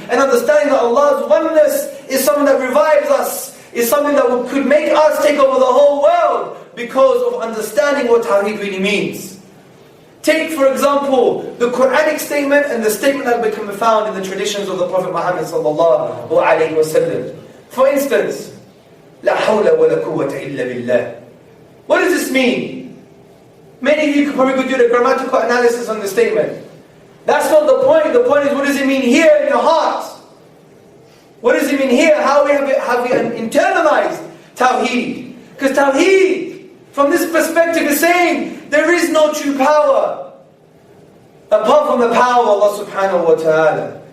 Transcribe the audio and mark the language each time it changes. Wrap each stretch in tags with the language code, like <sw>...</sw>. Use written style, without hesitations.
<en>And understanding that Allah's oneness is something that revives us, is something that could make us take over the whole world because of understanding what Tawheed really means. Take, for example, the Quranic statement and the statement that can be found in the traditions of the Prophet Muhammad sallallahu alaihi wasallam. For instance,</en> <ar>لا حول ولا قوة إلا بالله.</ar> <en>What does this mean? Many of you could probably do the grammatical analysis on the statement. That's not the point. The point is, what does it mean here in your heart? What does it mean here? How have we internalized Tawheed? Because Tawheed, from this perspective, is saying there is no true power apart from the power of Allah subhanahu wa ta'ala.</en>